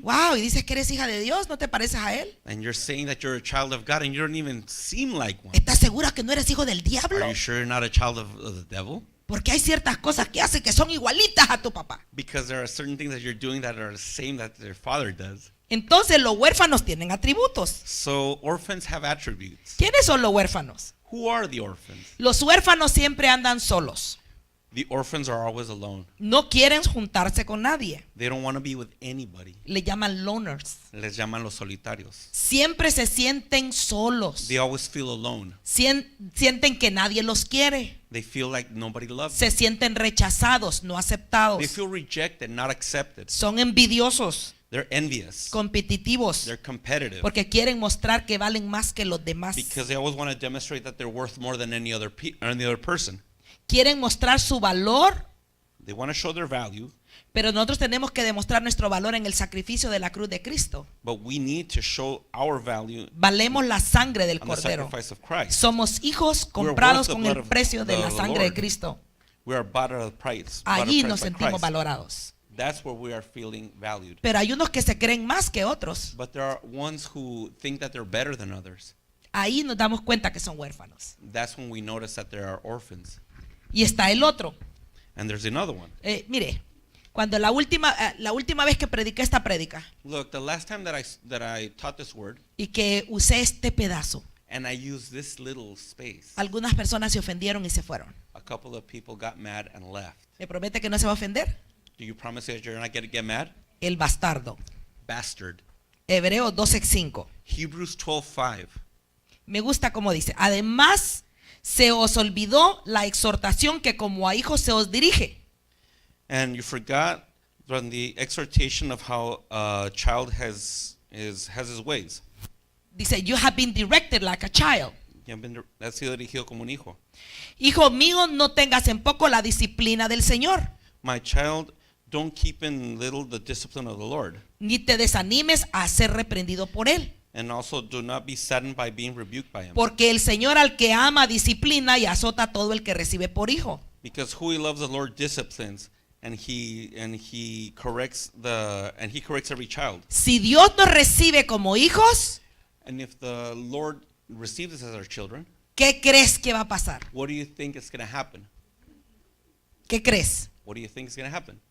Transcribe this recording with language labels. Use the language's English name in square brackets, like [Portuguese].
[Spanish] Wow, y dices que eres hija de Dios, ¿no te pareces a él? [English] And you're saying that you're a child of God, and you don't even seem like one. [Spanish] ¿Estás segura que no eres hijo del [English] Are [Spanish] diablo? [English] you sure you're not a child of the devil? [Spanish] Porque hay ciertas cosas que hace que son igualitas a tu papá. [English] Because there are certain things that you're doing that are the same that their father does. [Spanish] Entonces los huérfanos tienen atributos. [English] So orphans have attributes. [Spanish] ¿Quiénes son los huérfanos? [English] Who are the orphans? [Spanish] Los huérfanos siempre andan solos. [English] The orphans are always alone. [Spanish] No quieren juntarse con nadie. [English] They don't want to be with anybody. [Spanish] Le llaman loners. Les llaman los solitarios. Siempre se sienten solos. [English] They always feel alone. [Spanish] Sienten que nadie los quiere. [English] They feel like nobody loves [Spanish] Se [English] them. [Spanish] sienten rechazados, no [English] They [Spanish] aceptados. [English] feel rejected, not accepted. [Spanish] Son envidiosos, [English] They're envious. [Spanish] competitivos, [English] They're competitive. [Spanish] porque quieren mostrar que valen más que los demás. [English] Because they always want to demonstrate that they're worth more than any other person. [Spanish] Quieren mostrar su valor [English] They want to show their value [Spanish] Pero nosotros tenemos que demostrar nuestro valor en el sacrificio de la cruz de Cristo. [English] But we need to show our value [Spanish] Valemos la sangre del [English] on the [Spanish] Cordero. [English] sacrifice of Christ. [Spanish] Somos hijos [English] worth [Spanish] comprados [English] the [Spanish] con [English] blood [Spanish] el [English] of [Spanish] precio de la [English] the [Spanish] sangre de [English] Lord. [Spanish] Cristo. [English] We are bought at a price. [Spanish] Allí nos [English] by [Spanish] sentimos [English] Christ. [Spanish] valorados. [English] That's where we are feeling valued. [Spanish] Pero hay unos que se creen más que otros. [English] But there are ones who think that they're better than others. [Spanish] Ahí nos damos cuenta que son huérfanos. [English] That's when we notice that there are orphans. [Spanish] Y está el otro. [English] And there's another one. [Spanish] Mire, cuando la última vez que prediqué esta prédica [English] Look, the last time that I taught this word [Spanish] y que usé este pedazo, [English] and I used this little space, [Spanish] algunas personas se ofendieron y se fueron. [English] a couple of people got mad and left. [Spanish] ¿Me promete que no se va a ofender? [English] Do you promise that you're not going to get mad? [Spanish] El bastardo. [English] Bastard. [Spanish] Hebreos 12:5. [English] Hebrews 12:5. [Spanish] Me gusta como dice. Además, se os olvidó la exhortación que como a hijos se os dirige. [English] And you forgot from the exhortation of how a child has his ways. Dice, you have been directed like a child. [Spanish] Ha sido dirigido como un hijo. Hijo mío, no tengas en poco la disciplina del Señor, [English] My child, don't keep in little the discipline of the Lord. [Spanish] ni te desanimes a ser reprendido por Él. [English] And also do not be saddened by being rebuked by him. [Spanish] Porque el Señor al que ama disciplina y azota a todo el que recibe por hijo. [English] Because who he loves the Lord disciplines, and he corrects every child. [Spanish] Si Dios nos recibe como hijos, [English] And if the Lord receives us as our children, [Spanish] ¿qué crees que va a pasar? [English] what do you think is going to happen? [Spanish] ¿Qué crees? [English] What do you think is going to happen?